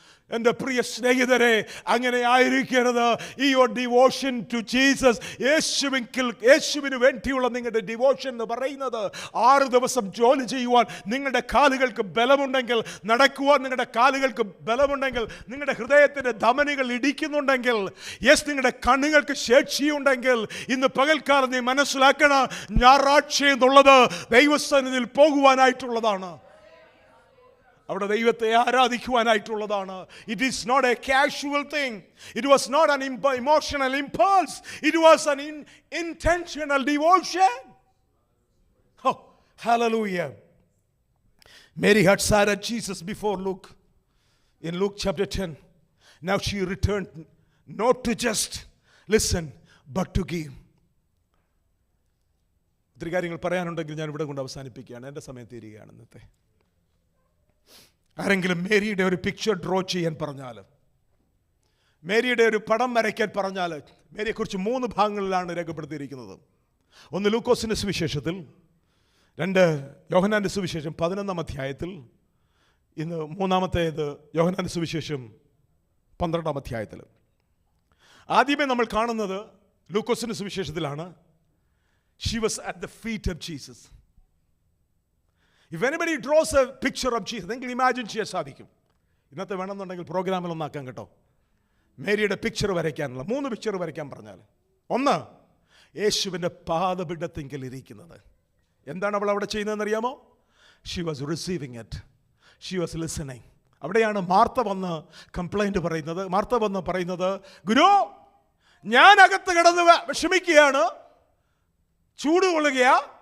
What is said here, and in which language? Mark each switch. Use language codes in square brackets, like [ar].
[ml] എൻ്റെ പ്രിയ സ്നേഹിതരെ, അങ്ങനെ ആയിരിക്കരുത്. ഈ [en] your devotion to Jesus, [ml] യേശുവിന് വേണ്ടിയുള്ള നിങ്ങളുടെ ഡിവോഷൻ എന്ന് പറയുന്നത് 6 ദിവസം ജോലി ചെയ്യുവാൻ നിങ്ങളുടെ കാലുകൾക്ക് ബലമുണ്ടെങ്കിൽ, നടക്കുവാൻ നിങ്ങളുടെ കാലുകൾക്ക് ബലമുണ്ടെങ്കിൽ, നിങ്ങളുടെ ഹൃദയത്തിൻ്റെ ധമനികൾ ഇടിക്കുന്നുണ്ടെങ്കിൽ, നിങ്ങളുടെ കണ്ണുകൾക്ക് ശേഷിയുണ്ടെങ്കിൽ, ഇന്ന് പകൽക്കാലം നീ മനസ്സിലാക്കണം, ഞായറാഴ്ച എന്നുള്ളത് ദൈവസന്നിധിയിൽ പോകുവാനായിട്ടുള്ളതാണ്. അവിടെ ദൈവത്തെ ആരാധിക്കുവാനായിട്ടുള്ളതാണ്. [en] It is not a casual thing. It was not an emotional impulse. It was an intentional devotion. Oh, hallelujah. Mary had sat at Jesus before Luke, in Luke chapter 10. Now she returned not to just listen but to give. [ml] ഇത്തിരി കാര്യങ്ങൾ പറയാനുണ്ടെങ്കിൽ ഞാൻ ഇവിടെ കൊണ്ട് അവസാനിപ്പിക്കുകയാണ്. എൻ്റെ സമയം തീരുകയാണ് ഇന്നത്തെ. ആരെങ്കിലും മേരിയുടെ ഒരു പിക്ചർ ഡ്രോ ചെയ്യാൻ പറഞ്ഞാൽ, മേരിയുടെ ഒരു പടം വരയ്ക്കാൻ പറഞ്ഞാൽ, മേരിയെക്കുറിച്ച് 3 ഭാഗങ്ങളിലാണ് രേഖപ്പെടുത്തിയിരിക്കുന്നത്. ഒന്ന് ലൂക്കോസിൻ്റെ സുവിശേഷത്തിൽ, 2 യോഹന്നാൻ്റെ സുവിശേഷം 11-ാം അധ്യായത്തിൽ, ഇന്ന് 3-ാമത്തേത് യോഹന്നാൻ്റെ സുവിശേഷം 12-ാം അധ്യായത്തിൽ. ആദ്യമേ നമ്മൾ കാണുന്നത് ലൂക്കോസിൻ്റെ സുവിശേഷത്തിലാണ്. [en] She was at the feet of Jesus. If anybody draws a picture of Jesus, [ml] നിങ്ങൾക്ക് ഇമാജിൻ ചെയ്യാൻ സാധിക്കും. ഇന്നത്തെ വേണമെന്നുണ്ടെങ്കിൽ പ്രോഗ്രാമിലൊന്നാക്കാം കേട്ടോ. മേരിയുടെ പിക്ചർ വരയ്ക്കാനുള്ള 3 പിക്ചർ വരയ്ക്കാൻ പറഞ്ഞാൽ, ഒന്ന്, യേശുവിൻ്റെ പാദപീഠത്തിങ്കൽ ഇരിക്കുന്നത്. എന്താണ് അവൾ അവിടെ ചെയ്യുന്നതെന്ന് അറിയാമോ? [en] She was receiving it, she was listening. [ml] അവിടെയാണ് മാർത്ത വന്ന് കംപ്ലൈൻറ്റ് പറയുന്നത്. മാർത്ത വന്ന് പറയുന്നത്, ഗുരു, ഞാൻ അകത്ത് കിടന്ന് വിഷമിക്കുകയാണ്, ചൂട് കൊള്ളുകയാ.